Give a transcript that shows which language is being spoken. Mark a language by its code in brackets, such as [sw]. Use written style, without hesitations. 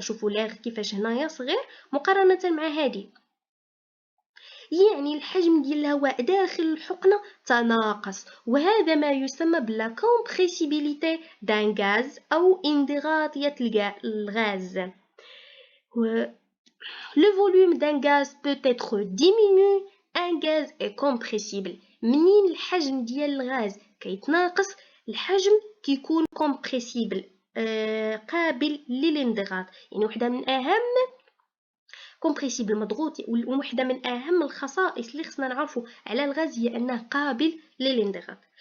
[ar] شوفوا لاغ كيفاش هنايا صغير مقارنه مع هذه، يعني الحجم ديال الهواء داخل الحقنه تناقص، وهذا ما يسمى بلا كومبريسيبيليتي دان غاز او انضغاطيه الغاز. [fr] Le volume d'un gaz peut être diminué, un gaz est compressible. [ar] منين الحجم ديال الغاز كيتناقص الحجم كيكون compressible، قابل للانضغاط، يعني وحده من اهم compressible مضغوط، وحده من اهم الخصائص اللي خصنا نعرفوا على الغاز هي انه قابل للانضغاط.